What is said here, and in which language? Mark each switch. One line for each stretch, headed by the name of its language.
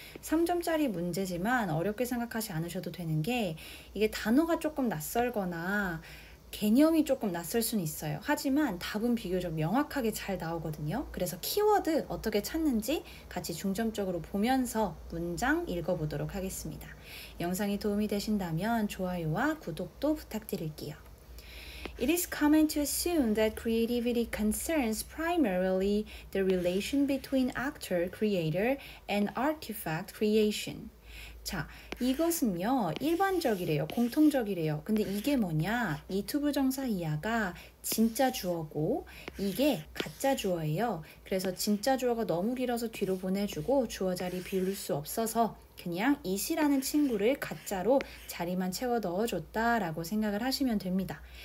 Korean: 3점짜리 문제지만 어렵게 생각하지 않으셔도 되는 게 이게 단어가 조금 낯설거나 개념이 조금 낯설 수는 있어요. 하지만 답은 비교적 명확하게 잘 나오거든요. 그래서 키워드 어떻게 찾는지 같이 중점적으로 보면서 문장 읽어보도록 하겠습니다. 영상이 도움이 되신다면 좋아요와 구독도 부탁드릴게요.
English: It is common to assume that creativity concerns primarily the relation between actor, creator, and artifact creation.
Korean: 자, 이것은요 일반적이래요. 공통적이래요. 근데 이게 뭐냐? 이 투부정사 이하가 진짜 주어고 이게 가짜 주어예요. 그래서 진짜 주어가 너무 길어서 뒤로 보내주고 주어 자리 비울 수 없어서 그냥 it이라는 친구를 가짜로 자리만 채워 넣어줬다라고 생각을 하시면 됩니다.